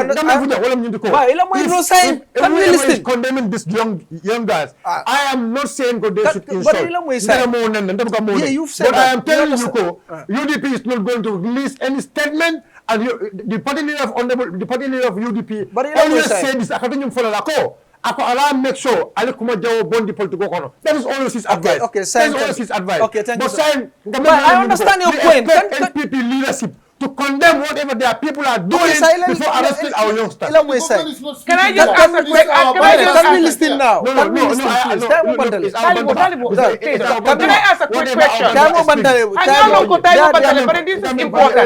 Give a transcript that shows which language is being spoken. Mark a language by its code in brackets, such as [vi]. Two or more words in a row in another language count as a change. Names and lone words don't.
[en] If whoever is condemning these young guys, I am not saying they should insult. But I am telling you, UDP is not going to release any statement, and the party leader of UDP always said this. [man] Ako alam [en] make sure [man] ali kuma jawo bondi politiko kono. [en] That is always his advice. Okay, that is always his advice. Okay, thank you. But I understand your point. NPP leadership to condemn whatever their people are doing before arresting our youngsters. Can I just ask a quick question? Can we listen now? Can we listen, please? Can I ask a quick question? I know but this is important.